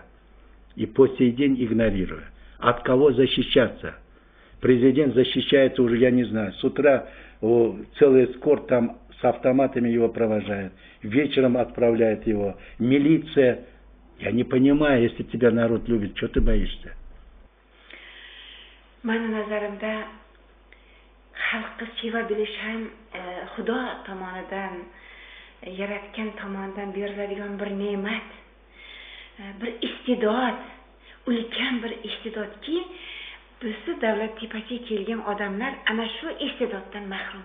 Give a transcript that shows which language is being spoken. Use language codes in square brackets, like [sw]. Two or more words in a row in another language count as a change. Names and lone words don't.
[ru] И по сей день игнорирую. От кого защищаться? Президент защищается уже, я не знаю, с утра целый эскорт там с автоматами его провожает, вечером отправляет его, милиция. Я не понимаю, если тебя народ любит, что ты боишься? [uz] Mani nazarimda xalqqa seva bilish ham Xudo tomonidan yaratgan tomonidan beriladigan bir ne'mat, bir istidod, ulkan bir istidodki, bizni davlat tepasiga kelgan odamlar ana shu istidoddan mahrum.